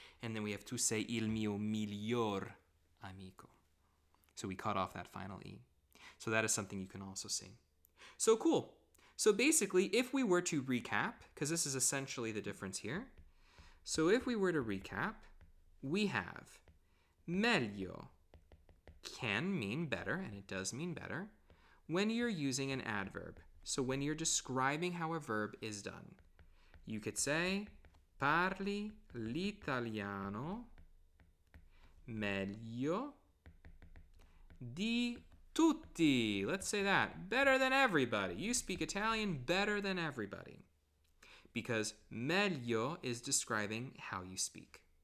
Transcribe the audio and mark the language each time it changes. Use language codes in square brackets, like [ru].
[en] And then we have [it] tu sei il mio miglior amico. [en] So we cut off that final E. So that is something you can also sing. So cool. So basically, if we were to recap, because this is essentially the difference here. So if we were to recap, we have meglio can mean better, and it does mean better, when you're using an adverb. So when you're describing how a verb is done. You could say, [it] parli l'italiano meglio di tutti. [en] Let's say that. Better than everybody. You speak Italian better than everybody. Because meglio is describing how you speak.